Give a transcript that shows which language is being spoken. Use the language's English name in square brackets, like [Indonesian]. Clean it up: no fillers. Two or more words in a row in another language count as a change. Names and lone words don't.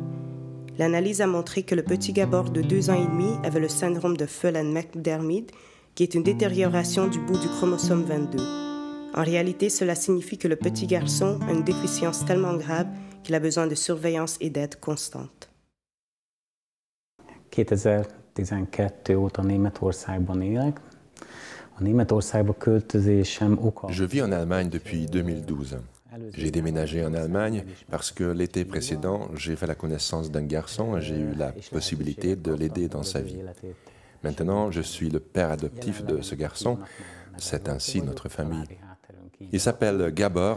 [French] L'analyse a montré que le petit Gabor de 2 ans et demi avait le syndrome de Phelan-McDermid, qui est une détérioration du bout du chromosome 22. En réalité, cela signifie que le petit garçon a une déficience tellement grave qu'il a besoin de surveillance et d'aide constante. [Hungarian] 2012 óta Németországban élek. A Németországba költözésem oka... [French] Je vis en Allemagne depuis 2012. J'ai déménagé en Allemagne parce que l'été précédent, j'ai fait la connaissance d'un garçon et j'ai eu la possibilité de l'aider dans sa vie. Maintenant, je suis le père adoptif de ce garçon. C'est ainsi notre famille. Il s'appelle Gabor.